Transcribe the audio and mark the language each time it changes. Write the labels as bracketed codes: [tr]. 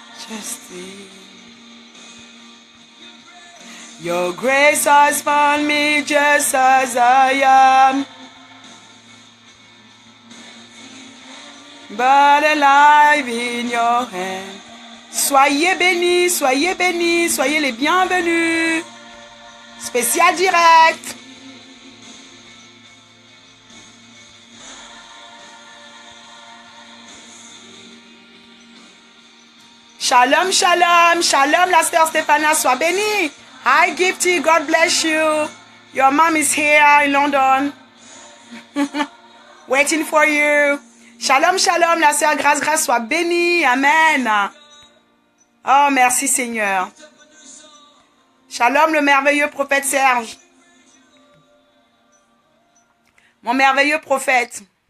[en] majesty. Your grace has found me just as I am, but alive in your hand. [fr] Soyez bénis, soyez bénis, soyez les bienvenus. Spécial direct. Shalom, shalom, shalom, la sœur Stéphania, sois bénie. [en] Hi, Gifty, God bless you. Your mom is here in London. Waiting for you. [fr] Shalom, shalom, la sœur Grâce, Grâce, sois bénie. Amen. Oh, merci Seigneur. Shalom, le merveilleux prophète Serge. Mon merveilleux prophète.